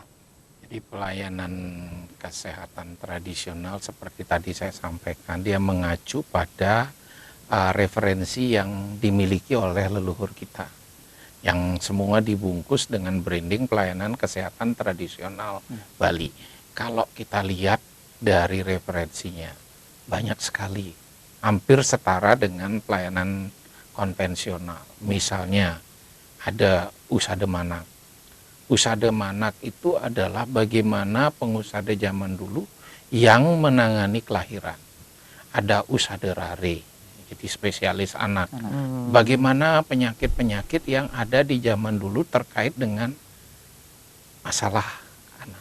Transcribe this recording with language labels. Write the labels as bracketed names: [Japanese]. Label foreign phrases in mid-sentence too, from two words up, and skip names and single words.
[Indonesian] Jadi pelayanan kesehatan tradisional seperti tadi saya sampaikan, dia mengacu pada referensi yang dimiliki oleh leluhur kita, yang semua dibungkus dengan branding pelayanan kesehatan tradisional Bali. Kalau kita lihat dari referensinya, banyak sekali, hampir setara dengan pelayanan konvensional. Misalnya ada usada manak. Usada manak itu adalah bagaimana pengusada zaman dulu yang menangani kelahiran. Ada usada rare, jadi spesialis anak. Bagaimana penyakit-penyakit yang ada di zaman dulu terkait dengan masalah anak.